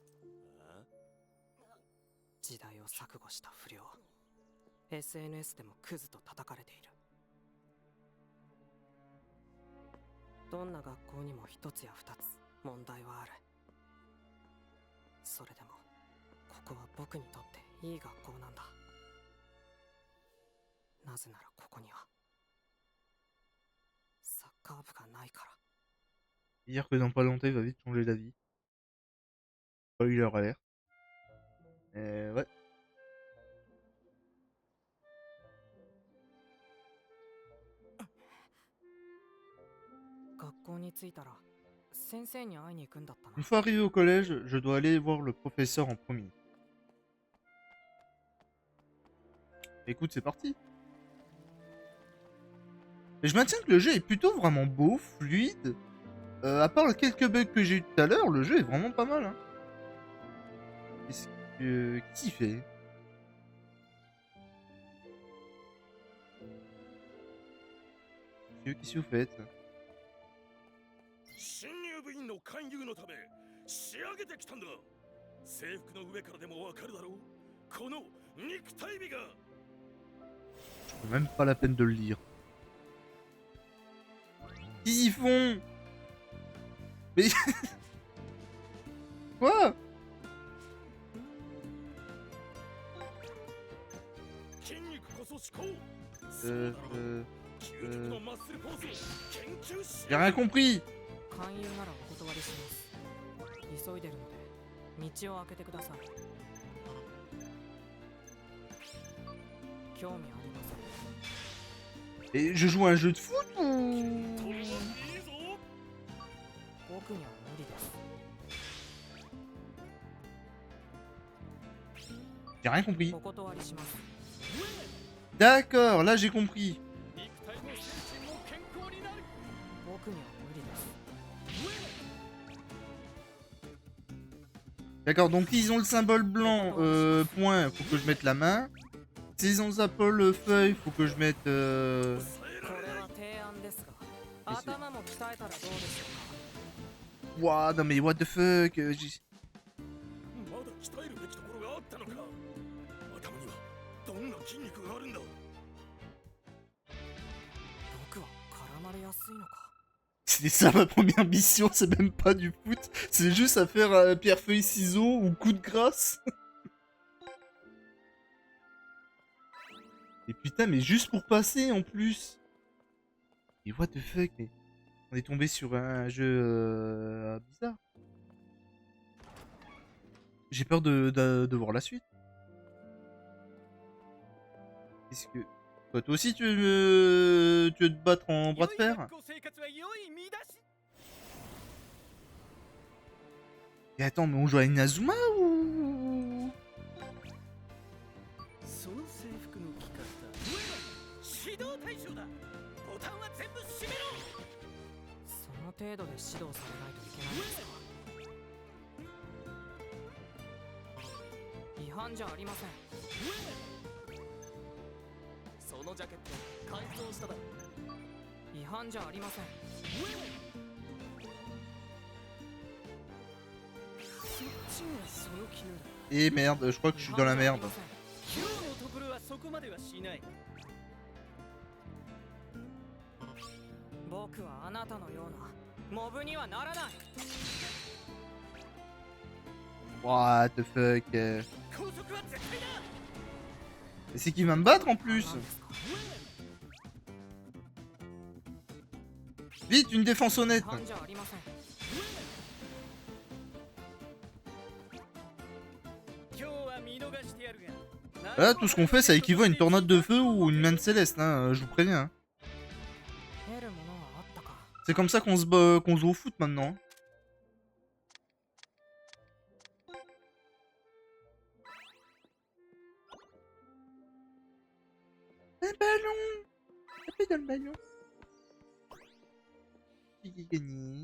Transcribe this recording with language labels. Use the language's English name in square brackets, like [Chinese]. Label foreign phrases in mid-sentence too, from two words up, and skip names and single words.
[Japanese] 時代を錯誤した不良 SNS でもクズと叩かれているどんな学校にも一つや二つ問題はあるそれでもここは僕にとっていい学校なんだなぜならここにはサッカー部がないから [French] Dire que dans pas longtemps il va vite changer d'avis. Pas eu leur alerte. Ouais. [Japanese] 学校に着いたら先生に会いに行くんだったな [French] Une fois arrivé au collège, je dois aller voir le professeur en premier. Écoute, c'est parti. Et je maintiens que le jeu est plutôt vraiment beau, fluide. À part les quelques bugs que j'ai eu tout à l'heure, le jeu est vraiment pas mal. Hein. Qu'est-ce que... Qui fait Qu'est-ce que vous faites [Japanese] 新入部員の勧誘のため仕上げてきたんだ制服の上からでもわかるだろうこの肉体美が [French] C'est même pas la peine de le lire. Qu'est-ce qu'ils font? Mais... Quoi? [Japanese] 筋肉こそ思考そうだろう究極のマッスルポーズを研究し [French] J'ai rien compris. [Japanese] 勧誘ならお断りします急いでるので道を開けてください興味ありません [French] Et je joue à un jeu de foot ou... [Japanese] といいぞ僕には無理です [French] J'ai rien compris. [Japanese] お断りします [French] D'accord, là j'ai compris. [Japanese] 肉体も精神も健康になる僕には無理です [French] D'accord, donc ils ont le symbole blanc, point, faut que je mette la main. S'ils ont le symbole feuille, faut que je mette... [Japanese] これは提案ですが頭も鍛えたらどうでしょうか [French] Ouah, non mais [English] what the fuck [French] j'ai- [Japanese] まだ鍛えるべきところがあったのか頭にはどんな筋肉があるんだ僕は絡まれやすいのか [French] C'était ça ma première mission, c'est même pas du foot. C'est juste à faire pierre, feuille, ciseaux ou coup de grâce. Et putain, mais juste pour passer en plus. [English] Et what the fuck, [French] mais... On est tombé sur un jeu bizarre. J'ai peur de voir la suite. Qu'est-ce que... Toi aussi tu veux te battre en bras de fer? [Japanese] 学校生活は良い見出し [French] Et attends, mais on joue à Inazuma ou... [Japanese] その制服の着方指導対象だボタンは全部閉めろその程度で指導されないといけないんですか。違反じゃありません。そのジャケット改装しただろ。違反じゃありません。そっちがその気なら [French] Eh merde, je crois que je suis dans la merde. [Japanese] 今日のところはそこまではしない僕はあなたのようなモブにはならない。 [English] What the fuck [Japanese] 拘束は絶対だ [French] C'est qu'il va me battre en plus. [Japanese] なんですか。 [French] Vite, une défense [Japanese] 違 [French] honnête. [Japanese] 反じゃありません。今日は見逃してやるが [French] Là, tout ce qu'on fait, ça équivaut à une tornade de feu ou une main céleste, hein, je vous préviens. Hein. 得るものはあったか。 C'est comme ça qu'on qu'on joue au foot maintenant. Un ballon. Tapez dans le ballon. Qui a gagné?